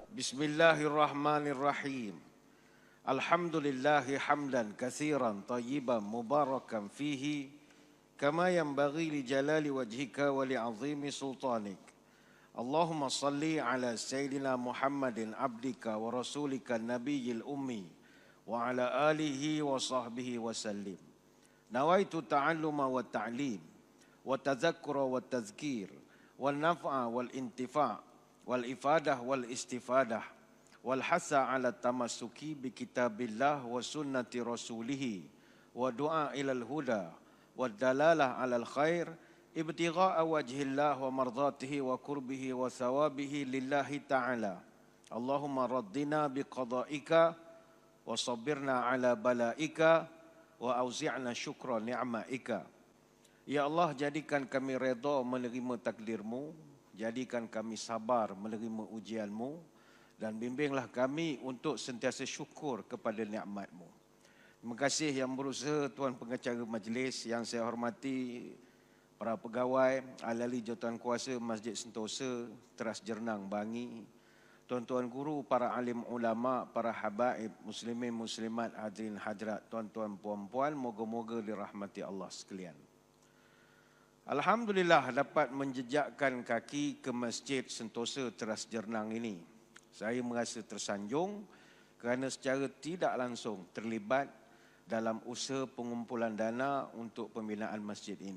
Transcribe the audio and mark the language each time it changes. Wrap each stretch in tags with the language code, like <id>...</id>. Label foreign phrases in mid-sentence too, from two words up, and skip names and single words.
<ar>بسم الله الرحمن الرحيم. الحمد لله حمدا كثيرا طيبا مباركا فيه كما ينبغي لجلال وجهك ولعظيم سلطانك. اللهم صل على سيدنا محمد عبدك ورسولك النبي الأمي وعلى آله وصحبه وسلم. نويت التعلم والتعليم والتذكر والتذكير والنفع والانتفاع والإفادة والاستفادة والحث على التمسك بكتاب الله وسنة رسوله والدعاء إلى الهدى والدلالة على الخير ابتغاء وجه الله ومرضاته وقربه وثوابه لله تعالى. اللهم رضنا بقضائك وصبرنا على بلائك وأوزعنا شكر نعمائك. يا الله,</ar> <ms>jadikan kami redha menerima takdirmu, jadikan kami sabar menerima ujianmu, dan bimbinglah kami untuk sentiasa syukur kepada nikmatmu. Terima kasih yang berusaha Tuan Pengacara Majlis, yang saya hormati para pegawai, ahli jawatan kuasa Masjid Sentosa, Teras Jernang Bangi, tuan-tuan guru, para alim ulama, para habaib, muslimin muslimat, hadirin hadirat, tuan-tuan puan-puan, moga-moga dirahmati Allah sekalian. Alhamdulillah dapat menjejakkan kaki ke Masjid Sentosa Teras Jernang ini. Saya merasa tersanjung kerana secara tidak langsung terlibat dalam usaha pengumpulan dana untuk pembinaan masjid ini.</ms>